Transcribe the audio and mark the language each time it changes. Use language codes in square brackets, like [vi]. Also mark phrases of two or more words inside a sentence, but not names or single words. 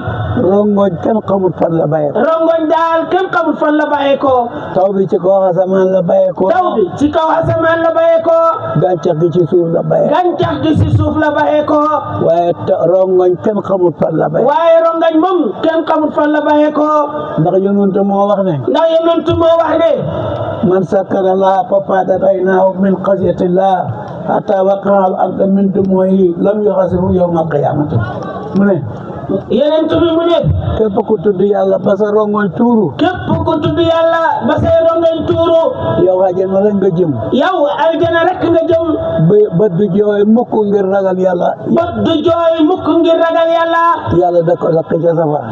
[wo] rongoñ kenn xamut fan la bàyyee ko taw bi ci kaw asamaan la bàyyee ko gàncax gi ci suuf la bàyyee ko waaye rongoñ kenn xamut fan la bàyyee ko ndax yonent moo wax ne [ar] من ذكر الله ففاضت عيناه من خشية الله حتى يقع الأرض من دموعه لم يحاسب يوم القيامة [wo] mu ne yonent bi mu ne képp ku tudd yàlla ba sa rongoñ tuuru yow aljana rek nga jëm bët du jooy mukk ngir ragal yàlla yàlla da ko lakk ca safara